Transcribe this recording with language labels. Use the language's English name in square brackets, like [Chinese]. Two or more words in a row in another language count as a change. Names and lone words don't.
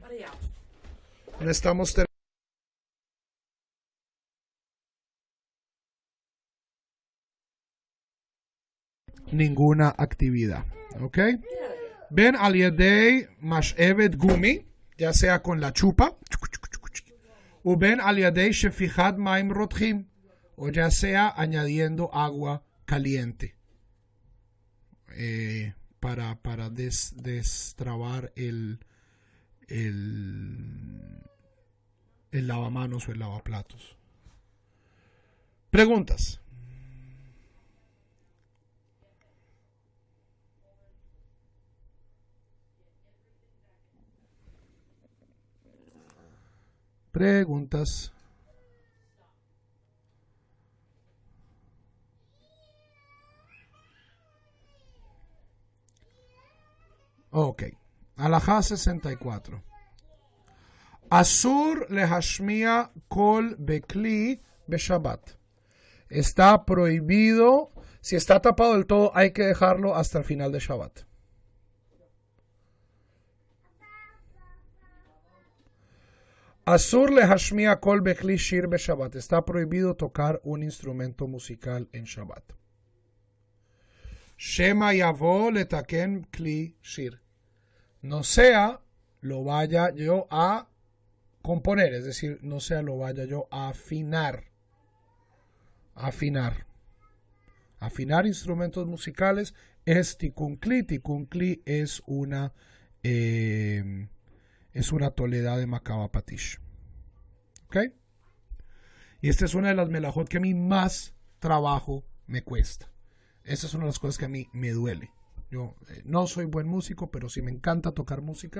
[Spanish] No estamos terminando ninguna actividad. ¿Ok? [Hebrew] ובין על ידי משאבת גומי, [Spanish] ya sea con la chupa, [Hebrew] או בין על ידי שפיכת מים רותחים, [Spanish] o ya sea añadiendo agua caliente para destrabar el lavamanos o el lavaplatos. Preguntas. Preguntas. Ok. Alajá 64. [Hebrew] אסור להשמיע קול בכלי בשבת. [Spanish] Está prohibido. Si está tapado del todo, hay que dejarlo hasta el final de Shabbat. [Hebrew] אסור להשמיע קול בכלי שיר בשבת. [Spanish] Está prohibido tocar un instrumento musical en Shabbat. [Hebrew] שמא יבוא לתקן כלי שיר. [Spanish] No sea lo vaya yo a componer, es decir, no sea lo vaya yo a afinar. Afinar instrumentos musicales es [Hebrew] תיקון כלי. תיקון כלי [Spanish] es una toleda de [Hebrew] מכה בפטיש. [Spanish] ¿Ok? Y esta es una de las melajot que a mí más trabajo me cuesta. Esta es una de las cosas que a mí me duele. Yo no soy buen músico, pero sí me encanta tocar música.